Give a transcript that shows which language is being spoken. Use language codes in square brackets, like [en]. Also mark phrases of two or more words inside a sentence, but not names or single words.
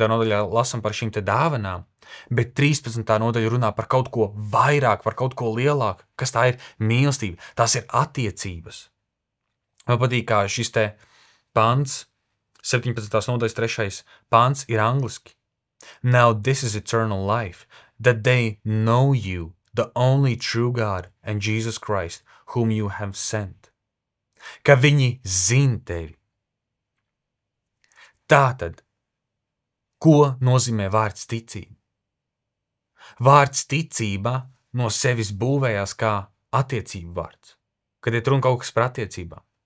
[lv] nodaļā lasam par šīm te dāvanām, bet 13. nodaļa runā par kaut ko vairāk, par kaut ko lielāku, kas tā ir mīlestība, tās ir attiecības. Man patīk, kā šis te pants, 17. nodaļas 3. pants ir angliski. [en] Now this is eternal life, that they know you, the only true God, and Jesus Christ, whom you have sent. [lv] Ka viņi zin tevi. Tātad, ko nozīmē vārds ticība? Vārds ticība no sevis būvējās kā attiecību vārds, kad ir runa kaut kas par attiecībām.